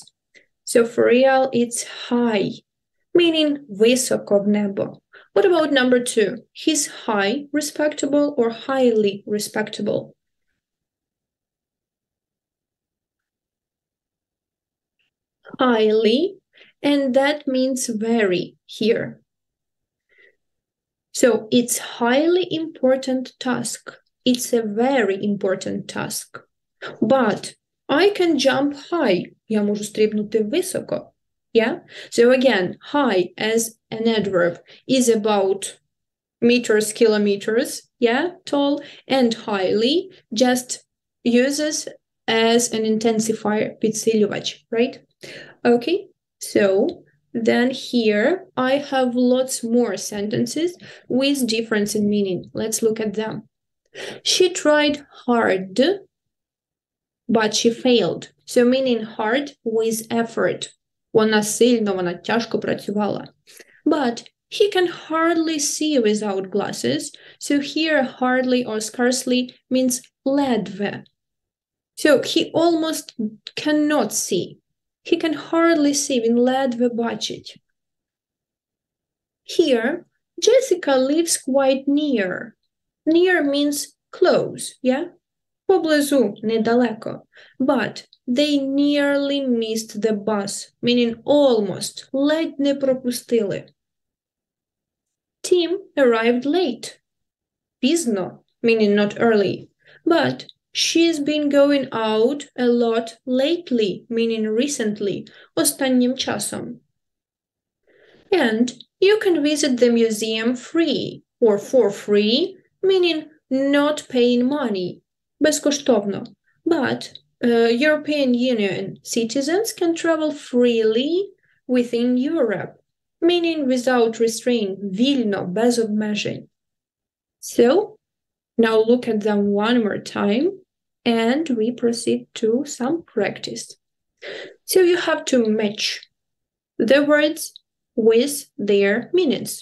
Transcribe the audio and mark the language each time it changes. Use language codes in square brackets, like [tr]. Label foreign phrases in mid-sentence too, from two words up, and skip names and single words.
[en] So for real, it's high, meaning [uk] високо в небо. [en] What about number 2? He's high, respectable, or highly respectable? Highly, and that means very here. So it's highly important task. It's a very important task. But I can jump high. [uk] Я можу стрибнути високо. [en] Yeah? So again, high as an adverb is about meters, kilometers, yeah, tall, and highly just uses as an intensifier, підсилювач, right? Okay, so then here I have lots more sentences with difference in meaning. Let's look at them. She tried hard, but she failed. So meaning hard with effort. [uk] Вона сильно, вона тяжко працювала. [en] But he can hardly see without glasses. So here hardly or scarcely means ледве. So he almost cannot see. He can hardly see, [uk] він ледве бачить. [en] Here, Jessica lives quite near. Near means close, yeah? [uk] Поблизу, недалеко. [en] But they nearly missed the bus, meaning almost, [uk] ледь не пропустили. [en] Tim arrived late. Пізно, meaning not early. But she's been going out a lot lately, meaning recently, [uk] останнім часом. [en] And you can visit the museum free or for free, meaning not paying money, безкоштовно. But European Union citizens can travel freely within Europe, meaning without restraint, [uk] вільно, без обмежень. [en] So, now look at them one more time, and we proceed to some practice. So you have to match the words with their meanings.